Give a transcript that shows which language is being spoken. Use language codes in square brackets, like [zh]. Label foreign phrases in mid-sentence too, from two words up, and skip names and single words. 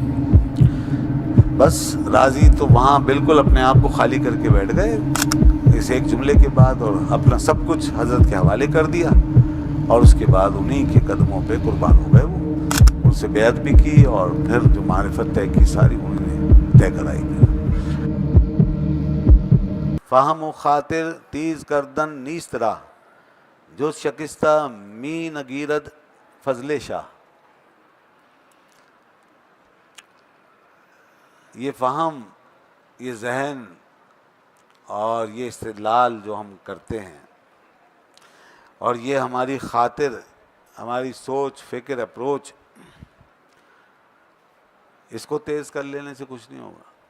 [ur] بس راضی تو وہاں بالکل اپنے آپ کو خالی کر کے بیٹھ گئے اس ایک جملے کے بعد، اور اپنا سب کچھ حضرت کے حوالے کر دیا، اور اس کے بعد انہی کے قدموں پہ قربان ہو گئے۔ وہ ان سے بیعت بھی کی اور پھر جو معرفت طے کی ساری انہوں نے طے کرائی۔ [fa] فہم و خاطر تیز کردن نیست راہ، جو شکستہ می نگیرد فضل شاہ۔ [ur] یہ فہم، یہ ذہن اور یہ استدلال جو ہم کرتے ہیں، اور یہ ہماری خاطر، ہماری سوچ فکر اپروچ، اس کو تیز کر لینے سے کچھ نہیں ہوگا۔